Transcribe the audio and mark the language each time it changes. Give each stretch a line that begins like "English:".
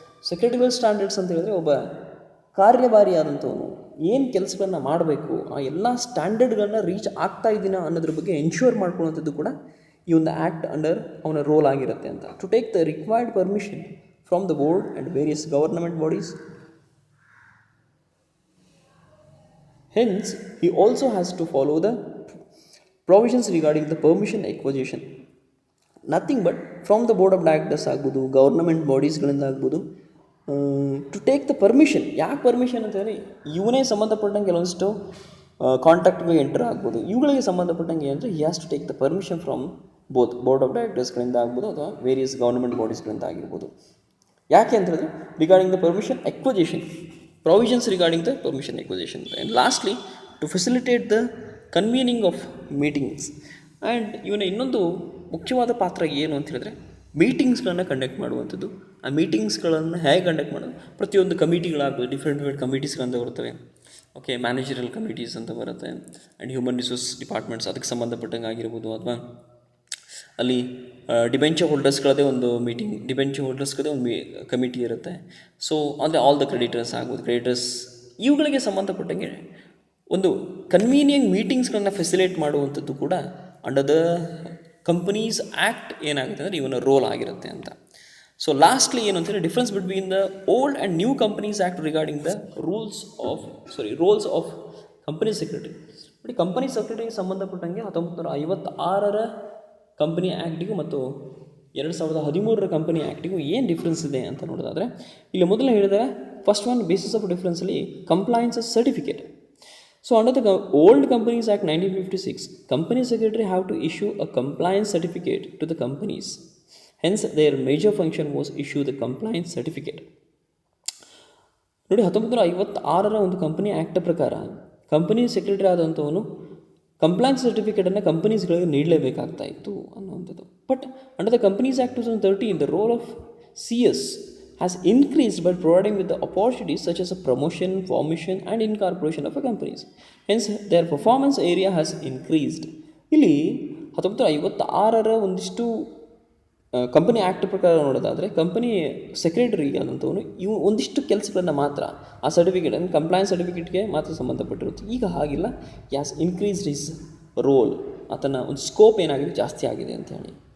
Kannada: Secretarial standards ಅಂತ ಹೇಳಿದ್ರೆ ಒಬ್ಬ ಕಾರ್ಯಭಾರಿಯಾದಂಥವನು ಏನು ಕೆಲಸಗಳನ್ನು ಮಾಡಬೇಕು, ಆ ಎಲ್ಲ ಸ್ಟ್ಯಾಂಡರ್ಡ್ಗಳನ್ನ ರೀಚ್ ಆಗ್ತಾ ಇದ್ದೀನ ಅನ್ನೋದ್ರ ಬಗ್ಗೆ ಎನ್ಶೂರ್ ಮಾಡ್ಕೊಳ್ಳುವಂಥದ್ದು ಕೂಡ ಈ ಒಂದು ಆ್ಯಕ್ಟ್ ಅಂಡರ್ ಅವನ ರೋಲ್ ಆಗಿರುತ್ತೆ ಅಂತ.
English: To take the required permission from the board and various government bodies. Hence, he also has to follow the provisions regarding the permission acquisition. Nothing but from the board of directors
Kannada: ಆಗ್ಬೋದು, government ಬಾಡೀಸ್ಗಳಿಂದ ಆಗ್ಬೋದು,
English: To take the permission.
Kannada: ಯಾಕೆ permission ಅಂತ ಹೇಳಿ ಇವನೇ ಸಂಬಂಧಪಟ್ಟಂಗೆ ಕೆಲವೊಂದಿಷ್ಟು ಕಾಂಟ್ಯಾಕ್ಟ್ಗೆ enter ಆಗ್ಬೋದು. ಇವುಗಳಿಗೆ ಸಂಬಂಧಪಟ್ಟಂಗೆ ಅಂದರೆ
English: he has to take the permission from
Kannada: board of ಡೈರೆಕ್ಟರ್ಸ್ಗಳಿಂದ ಆಗ್ಬೋದು ಅಥವಾ ವೇರಿಯಸ್ ಗೌರ್ನಮೆಂಟ್ ಬಾಡೀಸ್ಗಳಿಂದ ಆಗಿರ್ಬೋದು. ಯಾಕೆ ಅಂತ ಹೇಳಿದ್ರೆ
English: Regarding the permission acquisition, provisions regarding the permission acquisition. And lastly, to facilitate the convening of meetings.
Kannada: And ಇವನ ಇನ್ನೊಂದು ಮುಖ್ಯವಾದ ಪಾತ್ರ ಏನು ಅಂತ ಹೇಳಿದ್ರೆ ಮೀಟಿಂಗ್ಸ್ಗಳನ್ನು ಕಂಡಕ್ಟ್ ಮಾಡುವಂಥದ್ದು. ಆ ಮೀಟಿಂಗ್ಸ್ಗಳನ್ನು ಹೇಗೆ ಕಂಡಕ್ಟ್ ಮಾಡೋದು, ಪ್ರತಿಯೊಂದು ಕಮಿಟಿಗಳಾಗ್ಬೋದು, ಡಿಫ್ರೆಂಟ್ ಕಮಿಟೀಸ್ಗಳಂತ ಬರ್ತವೆ. ಓಕೆ, ಮ್ಯಾನೇಜರಲ್ ಕಮಿಟೀಸ್ ಅಂತ ಬರುತ್ತೆ, ಆ್ಯಂಡ್ ಹ್ಯೂಮನ್ ರಿಸೋರ್ಸ್ ಡಿಪಾರ್ಟ್ಮೆಂಟ್ಸ್ ಅದಕ್ಕೆ ಸಂಬಂಧಪಟ್ಟಂಗೆ ಆಗಿರ್ಬೋದು, ಅಥವಾ ಅಲ್ಲಿ ಡಿಬೆಂಚರ್ ಹೋಲ್ಡರ್ಸ್ಗಳದೇ ಒಂದು ಮೀಟಿಂಗ್, ಡಿಬೆಂಚರ್ ಹೋಲ್ಡರ್ಸ್ಗಳದೇ ಒಂದು ಕಮಿಟಿ ಇರುತ್ತೆ. ಸೊ ಅಂದರೆ ಆಲ್ ದ ಕ್ರೆಡಿಟರ್ಸ್ ಆಗ್ಬೋದು, ಕ್ರೆಡಿಟರ್ಸ್ ಇವುಗಳಿಗೆ ಸಂಬಂಧಪಟ್ಟಂಗೆ ಒಂದು ಕನ್ವೀನಿಯಂಟ್ ಮೀಟಿಂಗ್ಸ್ಗಳನ್ನ ಫೆಸಿಲೇಟ್ ಮಾಡುವಂಥದ್ದು ಕೂಡ
English: under the companies act
Kannada: ಏನಾಗುತ್ತೆ ಅಂದರೆ ಇವನ ರೋಲ್ ಆಗಿರುತ್ತೆ ಅಂತ.
English: so lastly
Kannada: ಏನು ಅಂತಂದರೆ
English: Difference between the old and new companies act regarding the roles of company secretary.
Kannada: ನೋಡಿ, ಕಂಪನಿ ಸೆಕ್ರೆಟರಿಗೆ ಸಂಬಂಧಪಟ್ಟಂಗೆ 1956 ಕಂಪನಿ ಆ್ಯಕ್ಟಿಗೂ ಮತ್ತು 2013 ಕಂಪನಿ ಆ್ಯಕ್ಟಿಗೂ ಏನು ಡಿಫ್ರೆನ್ಸ್ ಇದೆ ಅಂತ ನೋಡೋದಾದರೆ, ಇಲ್ಲಿ ಮೊದಲು ಹೇಳಿದರೆ first one basis of ಡಿಫ್ರೆನ್ಸಲ್ಲಿ compliance certificate.
English: So under the old Companies Act 1956, company secretary have to issue a compliance certificate to the companies. Hence their major function was issue the compliance certificate.
Kannada: ನೋಡಿ, 1956 ಒಂದು company act ಪ್ರಕಾರ company secretary ಆದಂಥವನು compliance ಸರ್ಟಿಫಿಕೇಟನ್ನು ಕಂಪನೀಸ್ಗಳಿಗೆ ನೀಡಲೇಬೇಕಾಗ್ತಾ ಇತ್ತು ಅನ್ನುವಂಥದ್ದು.
English: But under the companies act 2013, the role of CS has increased by providing with the opportunities such as a promotion, formation and incorporation of a companies. Hence, their performance area has increased.
Kannada: ಇಲ್ಲಿ 1956 ಒಂದಿಷ್ಟು company act ಪ್ರಕಾರ ನೋಡೋದಾದರೆ company secretary ಆದಂಥವನು ಇವು ಒಂದಿಷ್ಟು ಕೆಲಸಗಳನ್ನು ಮಾತ್ರ ಆ certificate ಅಂದರೆ ಕಂಪ್ಲೈನ್ಸ್ ಸರ್ಟಿಫಿಕೇಟ್ಗೆ ಮಾತ್ರ ಸಂಬಂಧಪಟ್ಟಿರುತ್ತೆ. ಈಗ ಹಾಗಿಲ್ಲ,
English: has increased his role,
Kannada: ಆತನ ಒಂದು ಸ್ಕೋಪ್ ಏನಾಗಿದೆ ಜಾಸ್ತಿ ಆಗಿದೆ ಅಂತ ಹೇಳಿ.